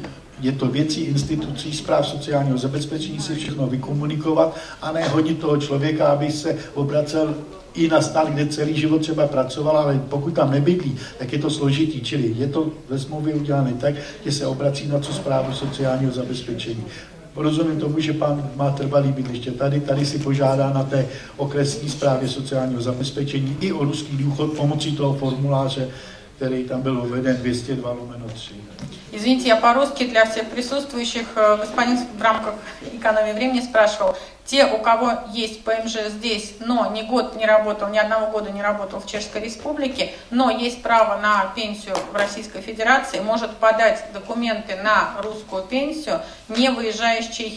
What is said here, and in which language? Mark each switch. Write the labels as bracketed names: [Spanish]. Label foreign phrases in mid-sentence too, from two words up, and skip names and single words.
[Czech] Je to věcí institucí správ sociálního zabezpečení si všechno vykomunikovat a ne hodit toho člověka, aby se obracel i na stát, kde celý život třeba pracoval, ale pokud tam nebydlí, tak je to složitý. Čili je to ve smlouvě udělané tak, že se obrací na tu správu sociálního zabezpečení. Rozumím tomu, že pán má trvalý bydliště tady si požádá na té okresní správě sociálního zabezpečení i o ruský důchod pomocí toho formuláře, který [Russian] там был введен [Czech] 202/3. [Russian] Извините, я по-русски для всех присутствующих. Господин в рамках экономии времени спрашивал. Те, у кого есть ПМЖ здесь, но ни год не работал, ни одного года не работал в Чешской Республике, но есть право на пенсию в Российской Федерации, может подать документы на русскую пенсию, не выезжая из Чехии.